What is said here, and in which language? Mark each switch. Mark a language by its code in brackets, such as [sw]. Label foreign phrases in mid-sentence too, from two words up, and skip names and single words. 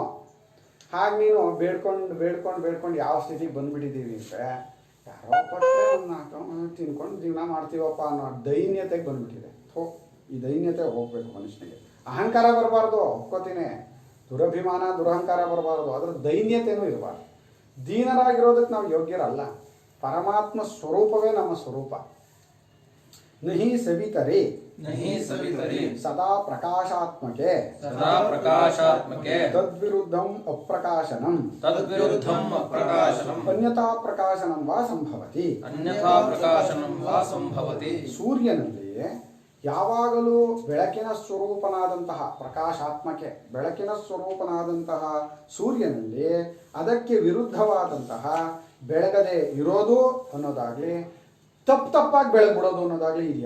[kn] ಹಾಗೆ ನೀನು ಬೇಡ್ಕೊಂಡು ಯಾವ ಸ್ಥಿತಿಗೆ ಬಂದ್ಬಿಟ್ಟಿದ್ದೀವಿ ಅಂದರೆ ಯಾರೋ ಕೊಟ್ಟರೆ ಒಂದು ತಿನ್ಕೊಂಡು ಜೀವನ ಮಾಡ್ತೀವಪ್ಪ ಅನ್ನೋ ದೈನ್ಯತೆಗೆ ಬಂದ್ಬಿಟ್ಟಿದೆ. ಈ ದೈನ್ಯತೆ ಹೋಗ್ಬೇಕು ಮನುಷ್ಯನಿಗೆ. ಅಹಂಕಾರ ಬರಬಾರ್ದು, ಒಪ್ಕೋತೀನಿ. ದುರಭಿಮಾನ ದುರಹಂಕಾರ ಬರಬಾರ್ದು, ಅದರ ದೈನ್ಯತೆಯೂ ಇರಬಾರ್ದು. ದೀನರಾಗಿರೋದಕ್ಕೆ ನಾವು ಯೋಗ್ಯರಲ್ಲ. ಪರಮಾತ್ಮ ಸ್ವರೂಪವೇ ನಮ್ಮ ಸ್ವರೂಪ. [sa] ನಹಿ ಸವಿತರೆ ಸದಾ ಪ್ರಕಾಶಾತ್ಮಕೆ ತದ್ವಿರುದ್ಧಂ ಅಪ್ರಕಾಶನಂ ಅನ್ಯಥಾ ಪ್ರಕಾಶನಂ ವಾ ಸಂಭವತಿ. [kn] ಸೂರ್ಯನಲ್ಲಿಯೇ ಯಾವಾಗಲೂ ಬೆಳಕಿನ ಸ್ವರೂಪನಾದಂತಹ ಪ್ರಕಾಶಾತ್ಮಕೆ, ಬೆಳಕಿನ ಸ್ವರೂಪನಾದಂತಹ ಸೂರ್ಯನಲ್ಲಿ ಅದಕ್ಕೆ ವಿರುದ್ಧವಾದಂತಹ ಬೆಳಗದೆ ಇರೋದು ಅನ್ನೋದಾಗ್ಲಿ, ತಪ್ಪಾಗಿ ಬೆಳಗ್ಬಿಡೋದು ಅನ್ನೋದಾಗ್ಲಿ ಇದೆಯಾ?